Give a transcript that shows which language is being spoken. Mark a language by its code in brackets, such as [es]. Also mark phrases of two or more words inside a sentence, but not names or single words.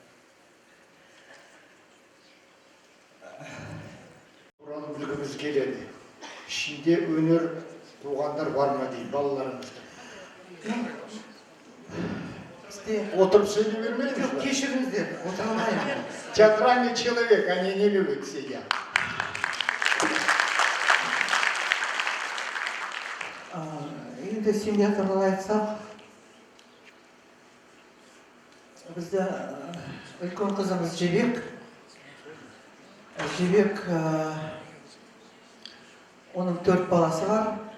[kk] Құралып білгіміз келеді. Ішінде өнер туғандар бар ма дейді, балаларымызды. Отырып сөйлей бермейміз ба? Кешіріңіздер, отыра алмаймын. [ru] Театральный человек, они не любят сидя. [kk] Енді семья туралы айтсақ, бізде үлкен қызымыз Жебек, оның 4 баласы бар.